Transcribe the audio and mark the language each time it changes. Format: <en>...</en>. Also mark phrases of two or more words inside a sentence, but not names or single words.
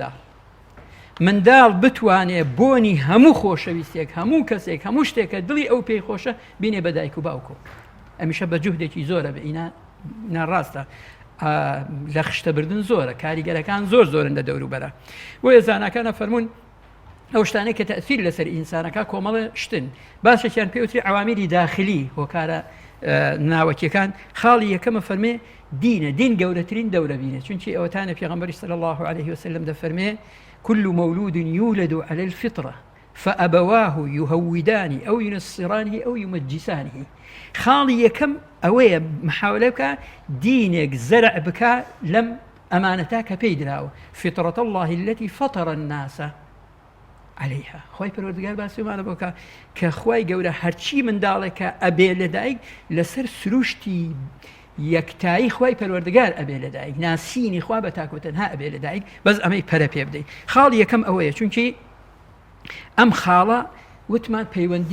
<ckb>منداڵ بتوانێ بۆنی هەموو خۆشەویستێک هەموو کەسێک هەموو شتێکە دڵی ئەو پێی خۆشە بینێ بە دایک و باوکۆ ئەمیشە بە جوهدێکی زۆرە بە ئینا ڕاستە لە خشتەبردن زۆرە کاریگەرەکان زۆرن لە دەوروبەرە بۆ ێزانەکانە فەرمونون ئەو شتانەی کە تەئسیر لەسەر ئینسانەکە کۆمەڵە شتن باشێکیان پێوتری عوامیلی داخلی هۆکارە ناوەکیەکان خاڵی یەکەمە فەرمێ دینە دین گەورەترین دەورە بینێ چونکی ئەوەتانە پێغەمبەری</ckb> <ar>صلی الله عليه وسلم</ar> <ckb>دەفەرمێ</ckb> <ar>كل مولود يولد على الفطرة فأبواه يهودان أو ينصرانه أو يمجسانه</ar> <ckb>خاڵی یەکەم ئەوەیە محاولە بکە دینێک زەرع بکە لەم ئەمانەتا کە پێی دراوە</ckb> <ar>فطرة الله التي فطر الناس عليها</ar> <ckb>خوای پەروەردگار باسیمانە بۆکە کە خوای گەورە هەرچی منداڵێکە ئەبێ لەدایک لەسەر سروشتی یەکتایی خوای پەروەردگار ئەبێ لەدایک ناسینی خوا بە تاکۆتەنها ئەبێ لەدایک بەس ئەمەی پەرە پێ بدەیت خاڵی یەکەم ئەوەیە چونکی ئەم خاڵە وتمان پەیوەندی</ckb>